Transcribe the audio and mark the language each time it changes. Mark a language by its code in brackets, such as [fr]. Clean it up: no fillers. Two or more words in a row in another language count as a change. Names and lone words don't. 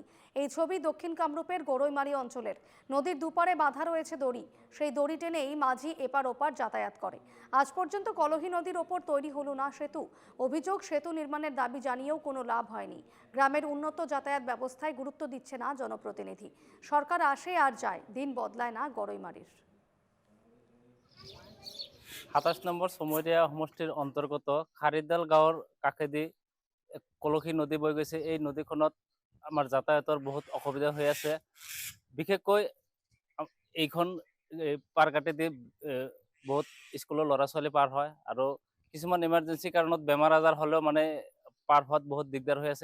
[bn] এই ছবি দক্ষিণ কামরূপের গড়ইমারি অঞ্চলের। নদীর দুপারে বাঁধা রয়েছে দড়ি, সেই দড়ি টেনেই মাঝি এপার ওপার যাতায়াত করে। আজ পর্যন্ত কলহি নদীর ওপর তৈরি হলো না সেতু। অভিযোগ, সেতু নির্মাণের দাবি জানিয়েও কোনো লাভ হয়নি। গ্রামের উন্নত যাতায়াত ব্যবস্থায় গুরুত্ব দিচ্ছে না জনপ্রতিনিধি। সরকার আসে আর যায়, দিন বদলায় না গড়ইমারির। [as] ২৭ নম্বৰ চমৰীয়া সমষ্টিৰ অন্তৰ্গত খাৰিদাল গাঁৱৰ কাষেদি কলসী নদী বৈ গৈছে। এই নদীখনত আমাৰ যাতায়াতৰ বহুত অসুবিধা হৈ আছে। বিশেষকৈ এইখন পাৰ কাটেদি বহুত স্কুলৰ ল'ৰা ছোৱালী পাৰ হয়, আৰু কিছুমান ইমাৰ্জেঞ্চি কাৰণত বেমাৰ আজাৰ হ'লেও মানে পাৰ হোৱাত বহুত দিগদাৰ হৈ আছে।